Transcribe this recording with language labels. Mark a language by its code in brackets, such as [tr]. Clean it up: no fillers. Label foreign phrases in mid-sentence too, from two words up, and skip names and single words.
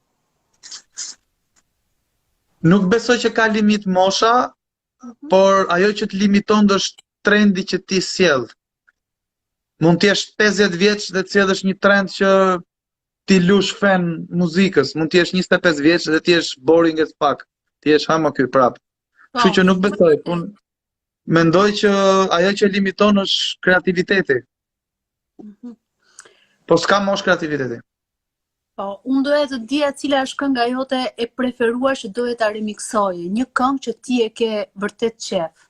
[sq] Nuk besoj që ka limit mosha, por ajo që të limiton është trendi që ti sjell. Mund të jesh 50 vjeç dhe të sjellësh një trend që ti lush fen muzikës, mund të jesh 25 vjeç dhe ti jesh [en] boring as fuck. [sq] Ti jesh hama ky prap. Kështu që nuk besoj, mendoj që ajo që limiton është kreativiteti. Po s'ka mosh kreativiteti. Po, unë doja të dija cila është kënga jote e preferuar që doje ta remiksoje, një këngë që ti e ke vërtet qef.